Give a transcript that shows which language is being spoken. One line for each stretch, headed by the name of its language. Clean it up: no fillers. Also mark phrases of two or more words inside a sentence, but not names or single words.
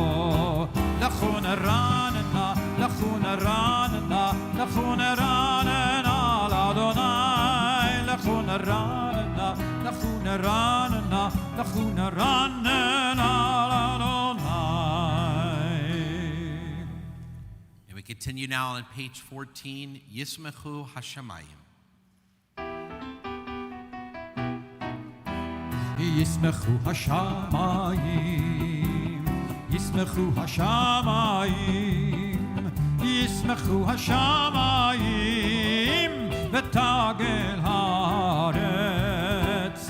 Hebrew: לכו נרננה, לכו נרננה, לכו נרננה, לאדוני. לכו נרננה, לכו נרננה, לכו נרננה, לאדוני.
English: And we continue now on page 14,
Hebrew: ישמחו השמים. ישמחו השמים, ישמחו השמים, ישמחו ישמחו השמיים ותגל הארץ.